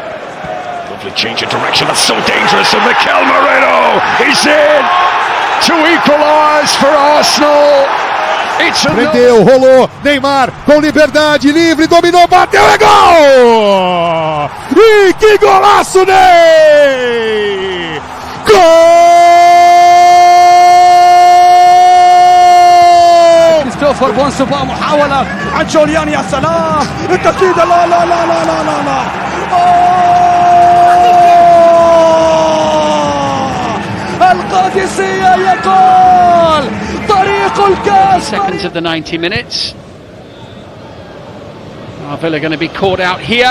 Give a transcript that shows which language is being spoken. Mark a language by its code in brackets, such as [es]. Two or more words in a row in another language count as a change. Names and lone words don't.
[en] Lovely change of direction, that's so dangerous, and Mikel Merino is in to equalise for Arsenal. It's [pt] Prendeu, rolou, Neymar com liberdade, livre, dominou, bateu, é gol! E que golaço, Ney! Gol! [ar] كريستوفر بونسوفا محاولة عن جوليان، يا سلام التسديد، لا لا لا لا لا لا لا القادسية يقول طريق الكاس. [en] Seconds of the 90 minutes. Villa going to be caught out here.